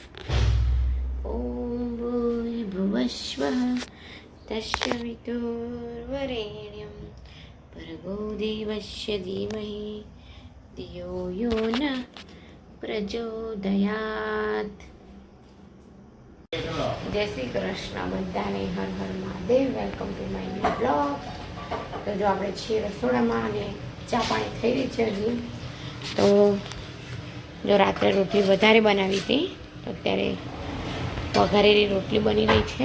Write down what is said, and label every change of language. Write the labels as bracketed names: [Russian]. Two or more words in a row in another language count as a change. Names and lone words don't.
[Sanskrit] ॐ भूर्भुवस्वः तस्य वितुर्वरेण्यं भर्गो देवस्य धीमहि धियो यो न प्रचोदयात्। [Gujarati] જય શ્રી કૃષ્ણ બધાને, હર હર મહાદેવ. [English] Welcome to my new blog. [Gujarati] તો જો આપણે છીએ રસોડામાં અને ચા પાણી થઈ રહી છે હજી. તો જો રાત્રે રોટલી વધારે બનાવી હતી તો અત્યારે વઘારેલી રોટલી બની રહી છે.